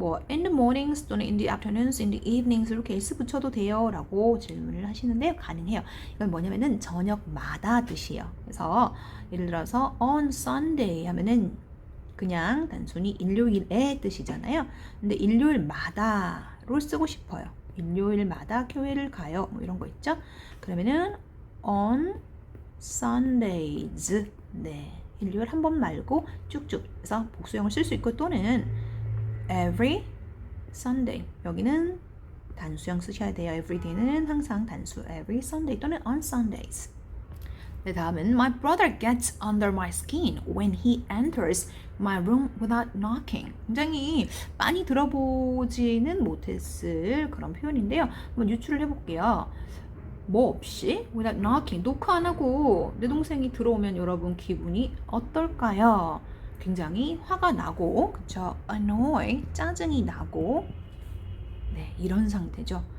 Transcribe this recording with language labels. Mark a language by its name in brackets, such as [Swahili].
[English] in the mornings [Korean] 또는 [English] in the afternoons, in the evenings [Korean] 이렇게 s 붙여도 돼요 라고 질문을 하시는데요. 가능해요. 이건 뭐냐면은 저녁마다 뜻이에요. 그래서 예를 들어서 [English] on Sunday [Korean] 하면은 그냥 단순히 일요일의 뜻이잖아요. 근데 일요일마다로 쓰고 싶어요. 일요일마다 교회를 가요. 이런 거 있죠? 그러면은 [English] on Sundays. [Korean] 네. 일요일 한 번 말고 쭉쭉 해서 복수형을 쓸 수 있고 또는 [English] every Sunday. [Korean] 여기는 단수형 쓰셔야 돼요. [English] every day는 [Korean] 항상 단수 [English] every Sunday [Korean] 또는 [English] on Sundays. [Korean] 네, 다음은 [English] My brother gets under my skin when he enters my room without knocking. [Korean] 굉장히 많이 들어보지는 못했을 그런 표현인데요. 한번 유추를 해볼게요. 뭐 없이 [English] without knocking, [Korean] 노크 안 하고 내 동생이 들어오면 여러분 기분이 어떨까요? 굉장히 화가 나고, 그쵸? annoy, 짜증이 나고, 네, 이런 상태죠.